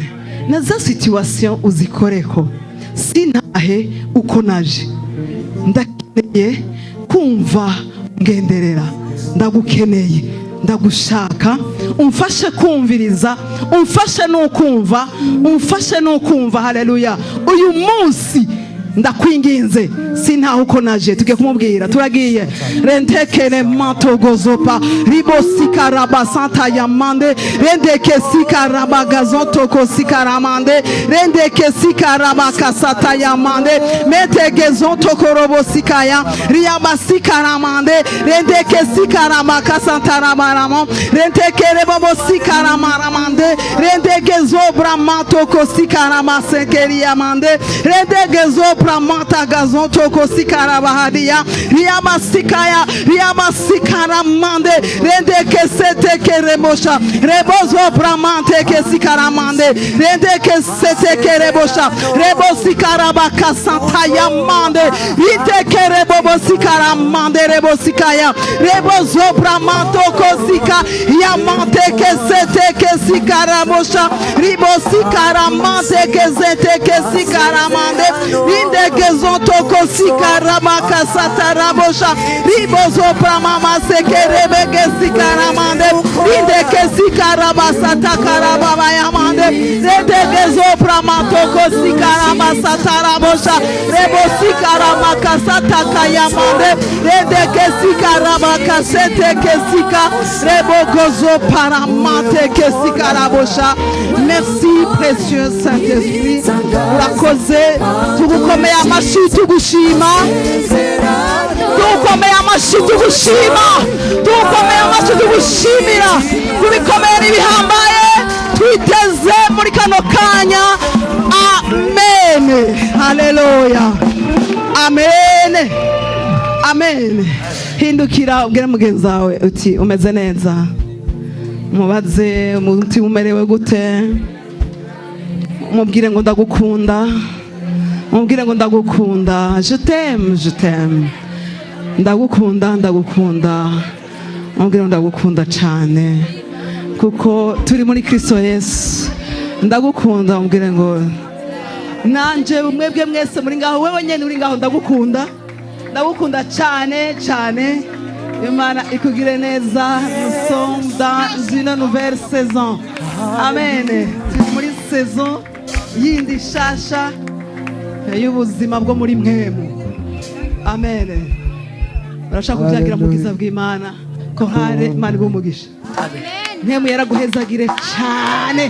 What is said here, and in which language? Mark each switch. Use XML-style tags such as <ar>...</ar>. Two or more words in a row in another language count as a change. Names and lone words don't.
<rn>Na za situation uzikoreko, sintahe uko naje, ndakeneye kumva ungenderera, ndagukeneye, ndagushaka, umfashe kumviriza, umfashe nukumva. Haleluya. Uyu munsi ndakwinginze sintaho uko naje. Tugiye kumubwira, turagiye rentekere mantogozopa ribosikaraba santa yamande rendeke sikaraba gazontoko sikaramande rendeke sikaraba kasata yamande metegezontoko robosikaya riyaba sikaramande rendeke sikarama kasanta rabaramo rentekere bobosikararamande rendeke zobra mantoko sikarama sekeri yamande rendeke zobra manta gazon toko sikara bahadia riyama sikara mande rende kesete keremosha rebozo bramante kesikara mande rende kesete kerebosha rebo sikara bakasanta yamande ite kerebo sikara mande rebo sikaya rebozo bramanto kosika yamante kesete kesikara mosha ribo sikara mante kesete kesikara mande Gezo toko sikara makasata rabosha ribozo pramama sekerebe gesikara mande inde kesikara basata karababa yamande rende gezo pramatoko sikara basata rabosha rebo sikara makasata kayamande rende kesikara makasete kesika rebo gozo paramate kesikara bosha.</rn> <fr>Merci précieux Saint-Esprit</fr> <rn>urakoze tugukomeye amashi tugushima tugukomeye amashi tugushima tugukomeye amashi wacu tugushimira kubikomeye n'ibihambaye twiteze muri kano kanya. Amen, haleluya, amen, amen. Hindukira ubwire mugenzi wawe uti umeze neza, mubaze umuti umerewe gute, mubwire ngo ndagukunda, mubwire ngo ndagukunda,</rn> <fr>je t'aime, je t'aime,</fr> <rn>ndagukunda, ndagukunda, mubwire ngo ndagukunda cyane kuko turi muri Kristo Yesu. Ndagukunda, mubwire ngo nanje mwebwe mwese muri ngaho, wewe nyene uri ngaho, ndagukunda, ndagukunda cyane cyane. Imana ikugire neza.</rn> <fr>Nous sommes dans une nouvelle saison.</fr> <rn>Amen. Turi muri saison yindi shasha y'ubuzima bwo muri Mpwemu. Amen. Barashaka kubyagira mu bwiza bw'Imana ko hari Imana ibumugisha. Amen. Mpwemu yaraguhezagire cyane.</rn>